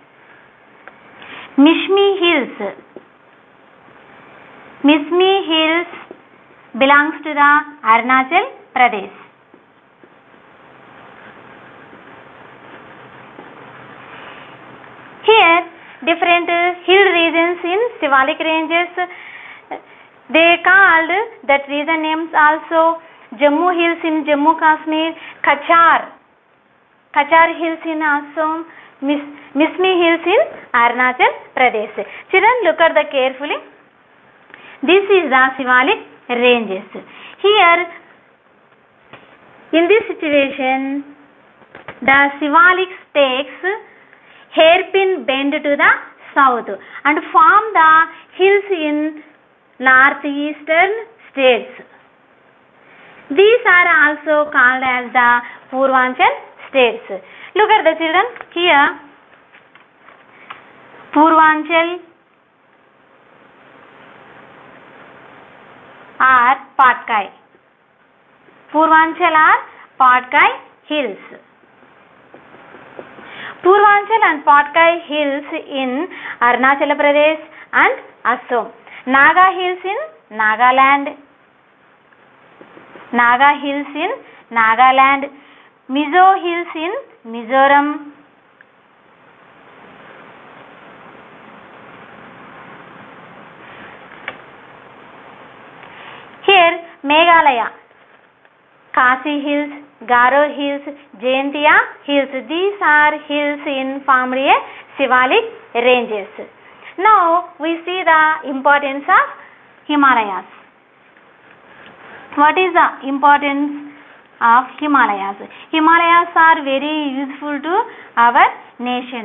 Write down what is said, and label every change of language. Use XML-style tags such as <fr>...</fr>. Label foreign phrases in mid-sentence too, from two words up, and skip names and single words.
<en>Mishmi Hills. Mishmi Hills belongs to the Arunachal Pradesh. Here, different hill regions in Shivalik ranges. They called that region names also Jammu Hills in Jammu Kashmir, Kachar Hills in Assam, Mishmi Hills in Arunachal Pradesh. Children, look at the carefully. This is the Shivalik ranges. Here, in this situation, the Shivalik takes hairpin bend to the south and form the hills in northeastern states. These are also called as the Purvanchal states. Look at the children here. Purvanchal or Patkai. Purvanchal or Patkai hills. Purvanchal and Patkai hills in Arunachal Pradesh and Assam. Naga hills in Nagaland. Naga hills in Nagaland. Mizo hills in Mizoram. Here, Meghalaya. Khasi hills, Garo hills, Jaintia hills. These are hills in formed a Shivalik ranges. Now we see the importance of Himalayas. What is the importance of Himalayas? Himalayas are very useful to our nation.</en>